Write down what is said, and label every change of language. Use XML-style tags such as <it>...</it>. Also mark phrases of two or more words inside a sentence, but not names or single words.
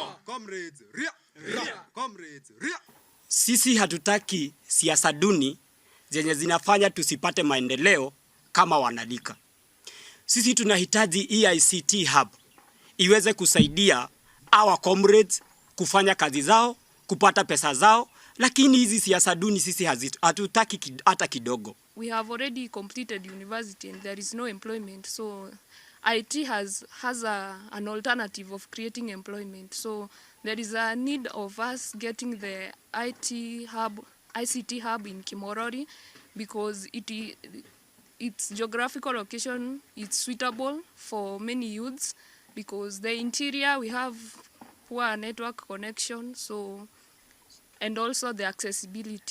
<sw>Comrades, ria, ria. Comrades, ria. Sisi hatutaki siasa duni zenye zinafanya tusipate maendeleo kama wanalika. Sisi tunahitaji ICT hub iweze kusaidia</sw> <en>our comrades</en> <sw>kufanya kazi zao, kupata pesa zao, lakini hizi siasa duni sisi hatutaki hata kidogo.</sw> <en>We have already completed university and there is no employment, so IT has an alternative of creating employment. So there is a need of us getting the ICT hub in Kimorori because its geographical location is suitable for many youths because the interior we have poor network connection, so and also the accessibility.</en>